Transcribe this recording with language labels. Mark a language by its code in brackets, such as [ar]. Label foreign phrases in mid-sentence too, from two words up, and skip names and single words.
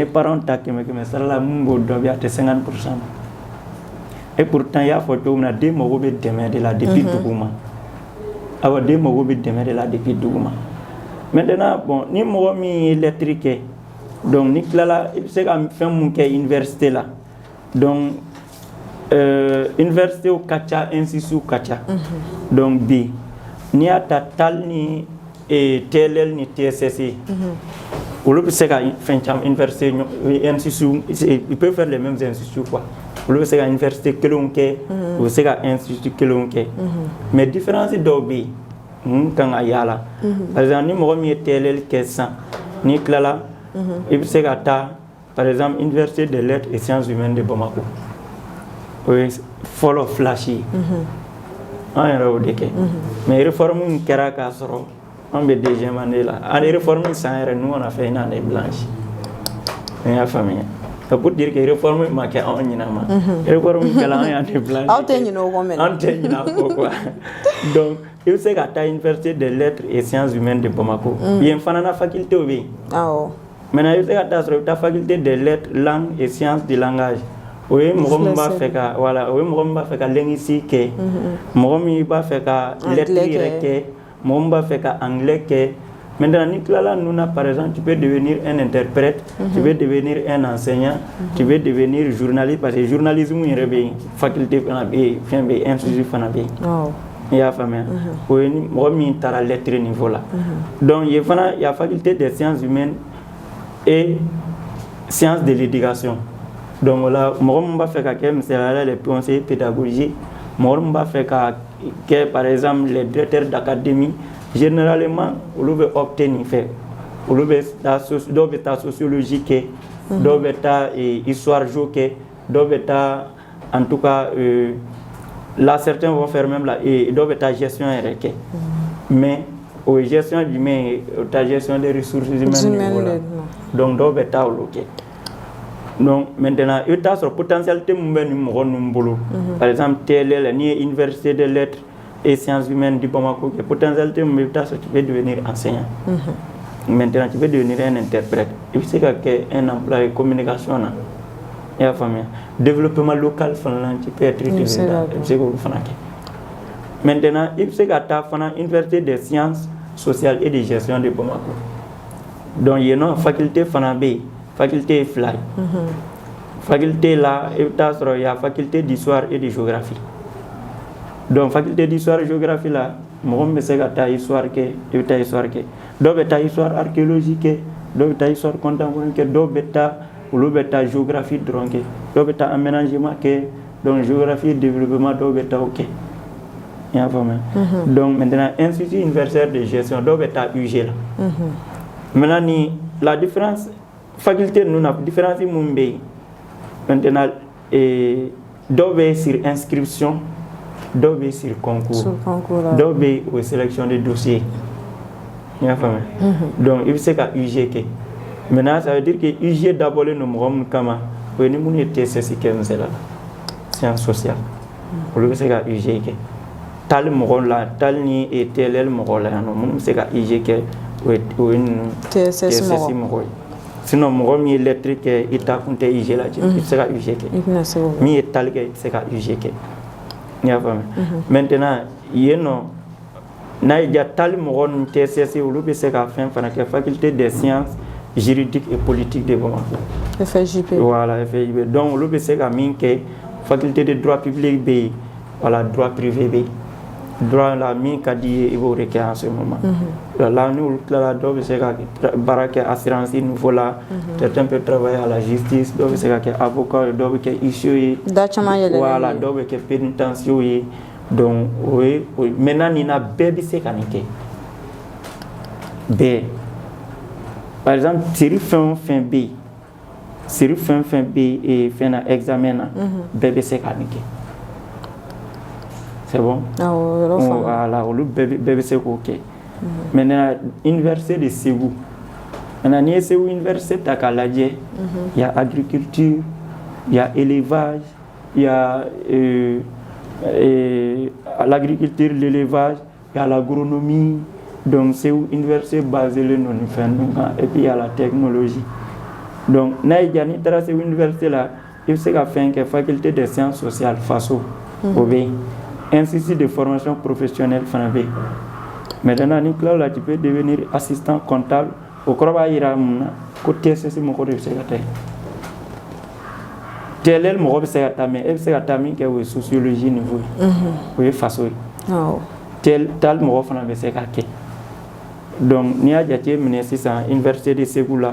[bm] ni parents ta 100 sara la mun b'o dɔn bi a tɛ 50% [fr] et pourtant [bm] i y'a fɔ cogo min na den mago bɛ dɛmɛ de la depuis duguma awa den mago bɛ dɛmɛ de la depuis duguma [fr] maintenant bon [bm] ni mɔgɔ min ye lettre kɛ donc ni tilala i bɛ se ka fɛn mun kɛ université la donc université ka ca institut ka ca donc bi n'i y'a ta TAL ni TLL ni TSS olu bɛ se ka fɛn caman [fr] université institut ils peuvent faire les mêmes instituts quoi [bm] olu bɛ se ka université kelenw kɛ u bɛ se ka institut kelenw kɛ [fr] mais différence [bm] dɔw bɛ yen mun kan ka yala [fr] par exemple ni mɔgɔ min ye TLL kɛ sisan n'i tilala i bɛ se ka taa par exemple université des lettres et sciences humaines de Bamako [bm] o ye fɔlɔ flash ye an yɛrɛ y'o de kɛ [fr] mais réforme [bm] min kɛra k'a sɔrɔ an bɛ [fr] deuxième année [bm] la a réforme san yɛrɛ [fr] nous on a fait une année blanche [bm] n y'a faamuya [fr] c'est pour dire que réforme [bm] ma kɛ anw ɲinɛ ma réforme kɛla an y' [fr] année blanche [bm] aw tɛ ɲinɛ o kɔ mɛnɛ an tɛ ɲinɛ o kɔ [fr] quoi donc [bm] i bɛ se ka taa université des lettres et sciences humaines de Bamako yen fana na faculté bɛ yen awɔ maintenant i bɛ se ka taa sɔrɔ i bɛ taa faculté des lettres langues et sciences du langage o ye mɔgɔ min b'a fɛ ka voilà o ye mɔgɔ min b'a fɛ ka linguistique kɛ mɔgɔ min b'a fɛ ka lettre yɛrɛ kɛ mɔgɔ min b'a fɛ ka anglais kɛ maintenant ni tilala ninnu na [fr] par exemple tu peux devenir un interprète tu peux devenir un enseignant tu peux devenir journaliste parce que journalisme [bm] yɛrɛ bɛ yen faculté fana bɛ yen fɛn bɛ yen institut fana bɛ yen i y'a faamuya o ye mɔgɔ min taara lettre niveau la donc yen fana [fr] il y a faculté des sciences humaines et sciences de l'éducation donc [bm] o la mɔgɔ min b'a fɛ ka kɛ misaliyala [fr] les conseillers pédagogiques [bm] mɔgɔ min b'a fɛ ka kɛ [fr] par exemple les directeurs d'académie généralement [bm] olu bɛ opter nin fɛ olu bɛ taa dɔw bɛ taa sociologie kɛ dɔw bɛ taa [fr] histoire géo [bm] kɛ dɔw bɛ taa [fr] en tout cas là certains vont faire même là [bm] dɔw bɛ taa gestion yɛrɛ kɛ mais o ye gestion jumɛn ye o taa [fr] gestion des ressources humaines [bm] la donc dɔw bɛ taa olu kɛ donc maintenant i bɛ taa sɔrɔ potentialité min bɛ nin mɔgɔ ninnu bolo [fr] par exemple [bm] TLL n'i ye université des lettres et sciences humaines du Bamako kɛ potentialité min bɛ i bɛ taa sɔrɔ [fr] tu peux devenir enseignant maintenant tu peux devenir un interprète [bm] i bɛ se ka kɛ [fr] un employé communication [bm] na i y'a faamuya [fr] développement local [bm] fana na [fr] tu peux être utilisé [bm] i bɛ se k'olu fana kɛ maintenant i bɛ se ka taa fana université des sciences sociales et de gestion de Bamako donc yen nɔ faculté fana bɛ yen faculté ye fila ye faculté la i bɛ taa sɔrɔ [fr] il y a faculté d'histoire et de géographie donc faculté d'histoire et géographie là [bm] mɔgɔ min bɛ se ka taa histoire kɛ i bɛ taa histoire kɛ dɔw bɛ taa [fr] histoire archéologique [bm] kɛ dɔw bɛ taa [fr] histoire contemporaine [bm] kɛ dɔw bɛ taa olu bɛ taa géographie dɔrɔn kɛ dɔw bɛ taa aménagement kɛ [fr] donc géographie développement [bm] dɔw bɛ taa o kɛ i y'a faamuya [fr] donc maintenant [bm] institut universitaire de gestion dɔw bɛ taa UG la maintenant ni la différence faculté ninnu na différence mun bɛ yen maintenant dɔw bɛ [fr] sur inscription [bm] dɔw bɛ [fr] sur concours [bm] dɔw bɛ o sélection [fr] de dossier [bm] i y'a faamuya donc i bɛ se ka UG kɛ [fr] maintenant ça veut dire que UG [bm] dabɔlen don mɔgɔ minnu kama o ye ni minnu ye TSS kɛ misaliya la [fr] science sociale [bm] olu bɛ se ka UG kɛ tali mɔgɔw la tali ni TLL mɔgɔw la yan nɔ minnu bɛ se ka UG kɛ o ye ninnu TSS mɔgɔw ye sinon mɔgɔ min ye lettre kɛ i ta kun tɛ UG la i bɛ se ka UG kɛ min ye tali kɛ i bɛ se ka UG kɛ i y'a faamuya maintenant yen nɔ n'a ye ja tali mɔgɔ ni TSS olu bɛ se ka fɛn fana kɛ faculté des sciences juridiques et politiques de Bamako FJP voilà FJP donc olu bɛ se ka min kɛ [fr] faculté de droit public [bm] bɛ yen [fr] voilà droit privé [bm] bɛ yen droit la min ka di ye i b'o de kɛ [fr] en ce moment là [bm] ni olu tilala dɔw bɛ se ka baara kɛ assurance niveau la [fr] certains peuvent travailler à la justice [bm] dɔw bɛ se ka kɛ avocat ye dɔw bɛ kɛ huissier ye voilà dɔw bɛ kɛ pénitencier ye donc o ye maintenant nin na bɛɛ bɛ se ka nin kɛ bɛɛ par exemple série fɛn o fɛn bɛ yen série fɛn fɛn bɛ yen fɛn na examen na bɛɛ bɛ se ka nin kɛ [fr] c'est bon voilà [bm] olu bɛɛ bɛ se k'o kɛ maintenant université de Ségou maintenant n'i ye Ségou université ta k'a lajɛ [fr] il y a agriculture il y [bm] a élevage il y a [fr] l'agriculture l'élevage il y a l'agronomie donc Ségou université basée [bm] le non fɛn ninnu kan [fr] et puis il y a la technologie donc [bm] n'a ye ja n'i taara Ségou université la i bɛ se ka fɛn kɛ [fr] faculté des sciences sociales [bm] faso o bɛ yen [fr] institut de formation professionnelle [bm] fana bɛ yen maintenant ni tila o la [fr] tu peux devenir assistant comptable [bm] o kɔrɔ b'a jira mun na ko TSS mɔgɔ de bɛ se ka taa yen TLL mɔgɔ bɛ se ka taa mais e bɛ se ka taa min kɛ o ye sociologie niveau ye o ye faso ye TAL mɔgɔ fana bɛ se ka kɛ donc n'i y'a jate minɛ sisan université de Ségou la